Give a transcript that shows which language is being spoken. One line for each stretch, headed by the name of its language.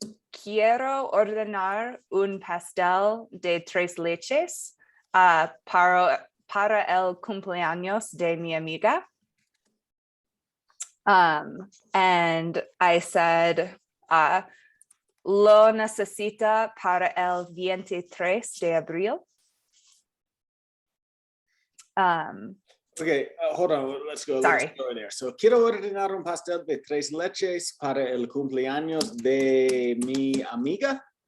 Spanish: Quiero ordenar un pastel de 3 leches para el cumpleaños de mi amiga.
English: And I said,
Spanish: lo necesita para el 23 de abril.
English: Okay, hold on, let's go there.
Spanish: So, quiero ordenar un pastel de 3 leches para el cumpleaños de mi amiga.